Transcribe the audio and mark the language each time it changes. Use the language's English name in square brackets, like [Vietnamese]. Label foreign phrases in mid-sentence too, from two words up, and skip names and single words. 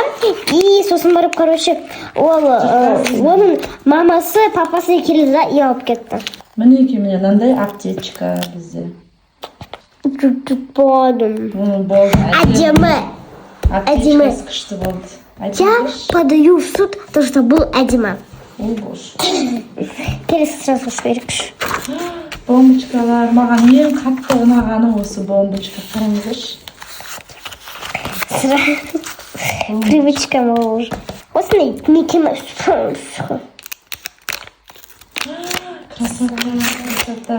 [Kazakh] И сосын барып, короче, оның мамасы, папасы келді да, и алып кетті. Мінеки міне мынандай аптечка бізде. Болды. Әдемі. Аптечкасы күшті болды. [Russian] Я подаю в суд, то что был әдемі. О, боже. [Kazakh] Келесі сразу жіберейікші. Бомбочкалар, маған ең қатты ұнағаны осы бомбочка. Қараңыздаршы. [Russian] Привычка моя уже. [Kazakh] Осындай мекеме. [Russian] Красота.